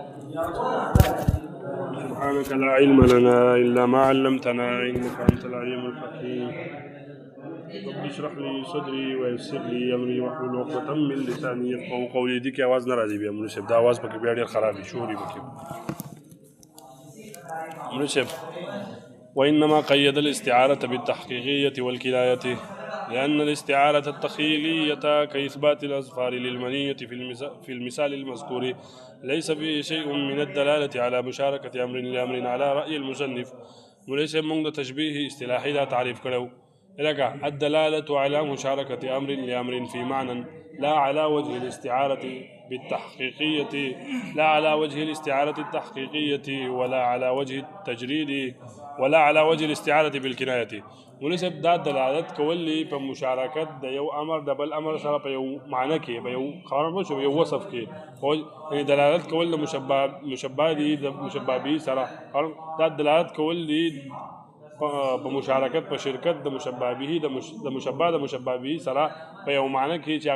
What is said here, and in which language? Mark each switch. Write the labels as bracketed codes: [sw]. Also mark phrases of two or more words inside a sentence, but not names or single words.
[ar] سبحانك لا علم لنا إلا ما علمتنا إنك أنت العليم الحكيم. رب اشرح لي صدري ويسر لي أمري واحلل عقدة من لساني يفقهوا قولي. [ps] دي کې आवाज نه راځي بیا مناسب دا आवाज پکې بیا ډېر خراب دي شوري پکې مناسب. [ar] وإنما قيد الاستعارة بالتحقيقية والكناية لأن الاستعارة التخيلية كإثبات الأظفار للمنية في المثال المذكور ليس فيه شيء من الدلالة على مشاركة أمر لأمر على رأي المصنف. [ps] مناسب موږ د تشبيه اصطلاحي دا تعریف کړو لکه [ar] الدلالة على مشاركة أمر لأمر في معنى لا على وجه الاستعارة بالتحقيقية لا على وجه الاستعارة التحقيقية ولا على وجه التجريد ولا على وجه الاستعارة بالكناية. [ps] مناسب دا دلالت کولی په مشارکت د یو امر د بل امر سره په یو معنی کې په یو خبره شو یو وصف کې او دلالت کول د مشبہ دی د مشبہ به سره دا دلالت کول دی په مشارکت په شرکت د مشبہ به د مشبہ به سره په یو معنی کې چې